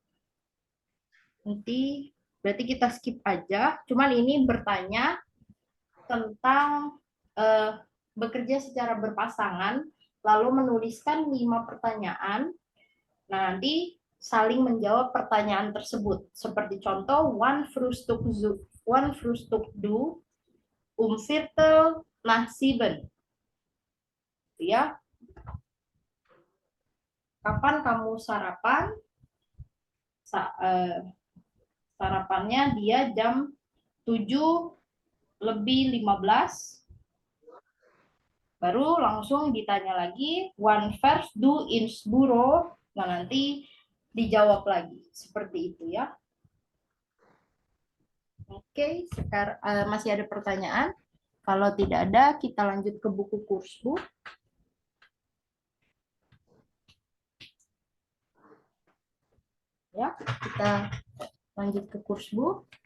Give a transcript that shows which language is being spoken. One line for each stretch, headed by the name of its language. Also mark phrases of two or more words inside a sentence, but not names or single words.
Indonesian: Nanti berarti kita skip aja. Cuman ini bertanya tentang bekerja secara berpasangan, lalu menuliskan 5 pertanyaan. Nah, nanti saling menjawab pertanyaan tersebut. Seperti contoh,
German: wann Frühstück du Viertel nach 7.
Indonesian: Ya. Kapan kamu sarapan? Sarapannya dia jam 7:15. Baru langsung ditanya lagi,
German: wann fährst du ins Büro?
Indonesian: Nah, nanti dijawab lagi. Seperti itu ya. Oke, sekarang masih ada pertanyaan? Kalau tidak ada, kita lanjut ke buku Kursbuch. Ya, kita lanjut ke Kursbuch.